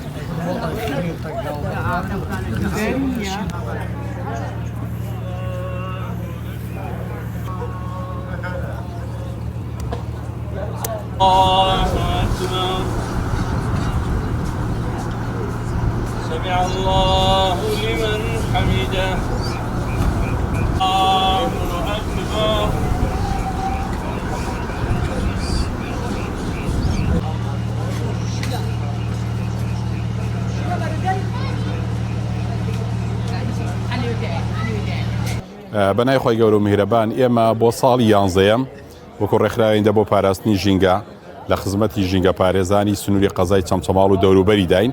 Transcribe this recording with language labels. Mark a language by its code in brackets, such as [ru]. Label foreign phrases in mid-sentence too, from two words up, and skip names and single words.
[ar] الله أكبر سمع الله لمن حمده الله أكبر [ckb] بەنای خۆی گەورە و میهرەبان ئێمە بۆ ساڵی 11ەم وەکو ڕێکخراوێنە بۆ پاراستنی ژینگە لە خزمەتی ژینگە پارێزانی سنووری قەزای چەمچەماڵ و دەوروبەری داین.